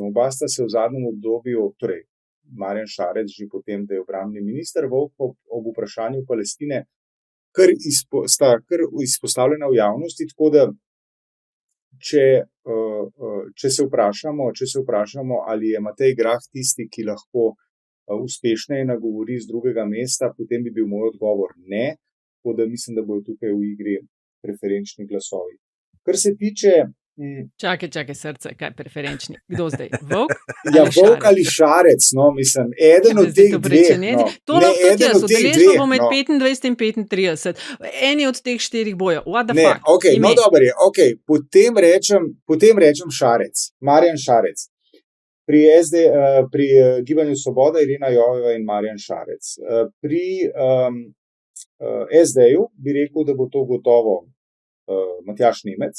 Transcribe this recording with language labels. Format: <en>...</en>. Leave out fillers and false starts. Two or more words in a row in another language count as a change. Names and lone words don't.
<sl>Oba sta se v zadnjem obdobju, torej Marjan Šarec že potem, da je obrambni minister, Vovk ob vprašanju Palestine, sta kar izpostavljena v javnosti, tako da če se vprašamo, ali je Matej Grah tisti, ki lahko uspešneje nagovori z drugega mesta, potem bi bil moj odgovor ne, tako da mislim, da bodo tukaj v igri preferenčni glasovi. Kar se tiče Čakaj, srce, kaj preferenčni? Kdo zdaj? Volk? Volk ali Šarec, mislim, eden od teh dveh. To lahko tudi jaz, udeležba bo med 25 in 35. Eni od teh 4 bojo.</sl> <en>What the fuck?</en> <sl>Dobro je, potem rečem Šarec, Marjan Šarec. Pri Gibanju Svoboda Irena Joveva in Marjan Šarec. Pri SD-ju bi rekel, da bo to gotovo Matjaž Nemec.</sl>